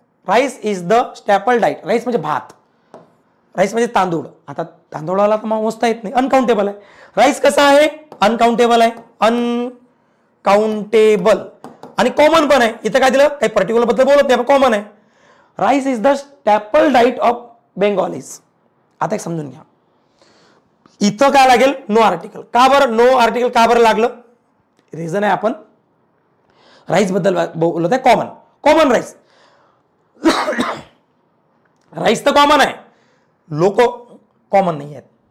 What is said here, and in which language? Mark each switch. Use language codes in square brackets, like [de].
[en] Rice is the staple diet. [mr] Rice म्हणजे भात, rice म्हणजे तांदूळ. आता तांदूळाला तर मोजता येत नाही, अनकाउंटेबल आहे. राईस कसा आहे? अनकाउंटेबल आहे, अनकाउंटेबल. आणि कॉमन पण आहे. इथं काय दिलं? काही पर्टिक्युलर बद्दल बोलत नाही, कॉमन आहे. [en] Rice is the staple diet of Bengalis. [mr] आता एक समजून घ्या, इथं काय लागेल? No article. का बरं नो आर्टिकल का बरं लागलं? रिझन आहे, आपण राईस बद्दल बोलत आहे, कॉमन, कॉमन राईस. राईस तर कॉमन आहे, लोक कॉमन नाही आहेत.